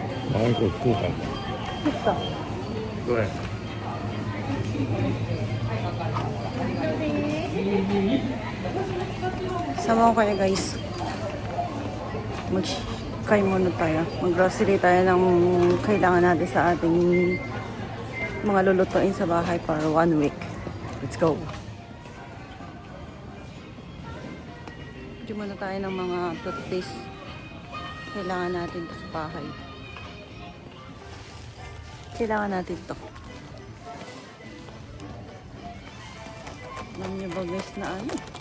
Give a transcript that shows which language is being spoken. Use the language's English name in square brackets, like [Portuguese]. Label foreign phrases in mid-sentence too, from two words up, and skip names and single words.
[Chinese] 然后给素的。 [Filipino] Ito. [Chinese] 对。 [Filipino] Sama ko kayo guys. Mag-kay muna tayo. Mag-grocery tayo ng kailangan natin sa ating mga lulutuin sa bahay para 1 week. [English] Let's go. [Filipino] Bili muna tayo ng mga toothpaste. Kailangan natin ito sa bahay. Kailangan natin ito. Alam niyo ba guys na ano?